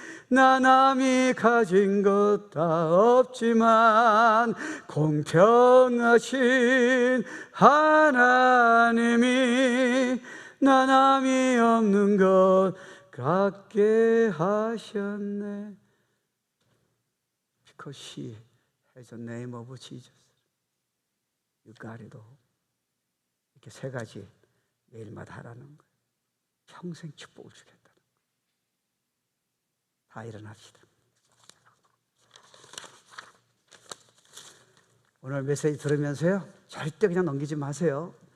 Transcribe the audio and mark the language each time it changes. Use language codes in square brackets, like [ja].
[ko] 나 남이 가진 것 다 없지만 공평하신 하나님이 나 남이 없는 것 갖게 하셨네. [en] Because she has the name of Jesus. You got it all. [ko] 이렇게 세 가지 매일마다 하라는 거예요. 평생 축복을 주겠다는 거예요. 다 일어납시다. 오늘 메시지 들으면서요, 절대 그냥 넘기지 마세요.